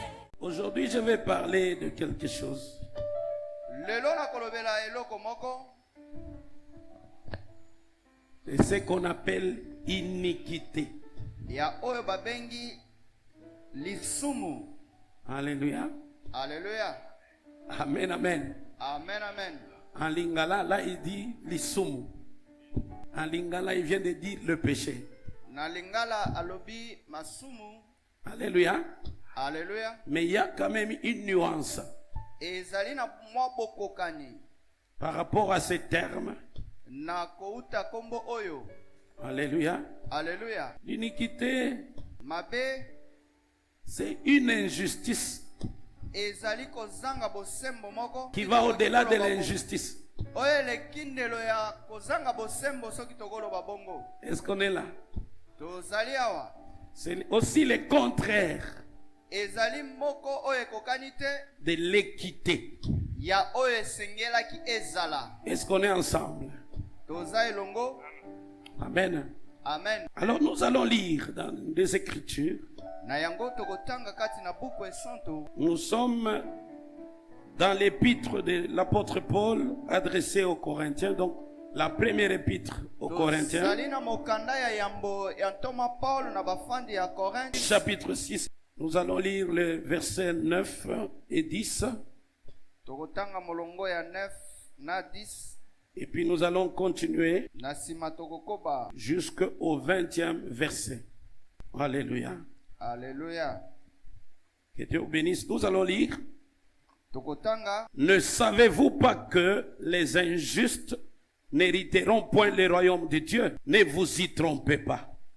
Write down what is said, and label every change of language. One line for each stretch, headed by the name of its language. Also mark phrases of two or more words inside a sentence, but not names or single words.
French: Aujourd'hui, je vais parler de quelque chose. C'est ce qu'on appelle iniquité. Alléluia. Alléluia. Amen, amen. Amen, amen. En lingala, là, il dit l'isumu. En lingala, il vient de dire le péché.
Lingala: Na lingala alobi masumu.
French: Alléluia. Alléluia. Mais il y a quand même une nuance
Lingala: Ezali na mwa bokokani
French: par rapport à ces termes.
Lingala: na kouta kombo oyo.
French: Alléluia. Alléluia. L'iniquité,
Lingala: Mabe
French: c'est une injustice
Lingala: ezali kozanga bosembo moko
French: qui va au-delà de l'injustice.
Lingala: oyo lekindelo ya kozanga bosembo soki tokoloba bongo.
French: Est-ce qu'on est là?
Lingala: Tozali awa.
French: C'est aussi le contraire
Lingala: Ezali moko oyo ekokani te
French: de l'équité.
Lingala: ya oyo esengelaki ezala.
French: Est-ce qu'on est ensemble?
Lingala: Toza elongo.
French: Amen. Amen. Alors nous allons lire dans des Écritures.
Lingala: Na yango tokotanga kati na buku esonto.
French: Nous sommes dans l'épître de l'apôtre Paul adressée aux Corinthiens, donc la première épître aux Corinthiens,
Lingala: Tozali na mokanda ya yambo ya ntoma Paul na bafandi ya Korinthe.
French: chapitre 6. Nous allons lire les versets 9 et 10.
Lingala: Tokotanga molongo ya 9 na 10.
French: Et puis nous allons continuer
Lingala: Na sima tokokoba.
French: jusqu'au 20e verset. Alléluia. Alléluia. Que Dieu vous bénisse. Nous allons lire.
Lingala: Tokotanga.
French: Ne savez-vous pas que les injustes n'hériteront point le royaume de Dieu? Ne vous y trompez pas.